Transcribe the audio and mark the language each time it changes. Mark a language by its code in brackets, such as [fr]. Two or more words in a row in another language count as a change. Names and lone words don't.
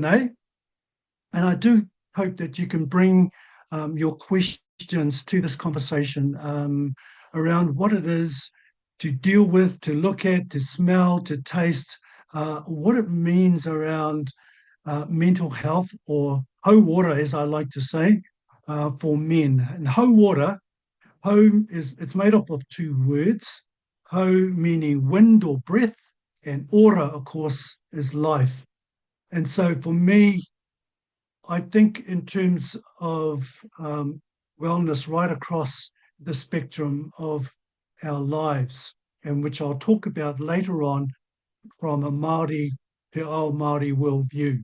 [en] And I do hope that you can bring your questions to this conversation around what it is to deal with, to look at, to smell, to taste, what it means around mental health, or [mi] hau ora, [en] as I like to say, for men. And [mi] hau ora, [en] it's made up of two words. Hau meaning wind or breath, and ora, of course, is life. And so for me, I think in terms of wellness right across the spectrum of our lives, and which I'll talk about later on from a Māori [mi] Te Ao Māori [en] worldview.